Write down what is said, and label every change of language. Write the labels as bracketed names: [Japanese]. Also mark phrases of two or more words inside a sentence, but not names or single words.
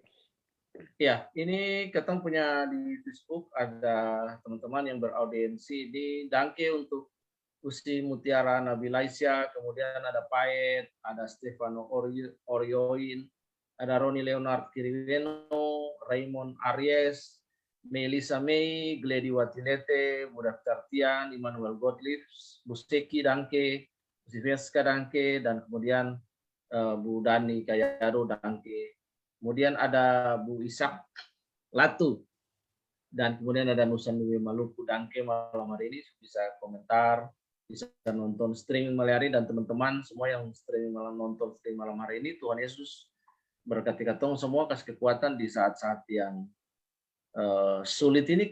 [Indonesian] Ya, ini kita punya di Facebook ada teman-teman yang beraudiensi di Dangke untuk Usi Mutiara Nabila Isya, kemudian ada Paet, ada Stefano Orioin, ada Roni Leonard Kiriweno, Raymond Aries, Melissa May, Gledi Watinete, Budak Tartian, Immanuel Gottlieb, Busteki Dangke, Siveska Dangke, dan kemudian Bu Dani Kayado Dangke. Kemudian ada Bu Ishak Latu, dan kemudian ada Nusanui Maluku Dangke malam hari ini, bisa komentar, bisa nonton streaming malam hari, dan teman-teman semua yang nonton streaming malam hari ini, Tuhan Yesus berkati katong semua, kasih kekuatan di saat-saat yang sulit ini.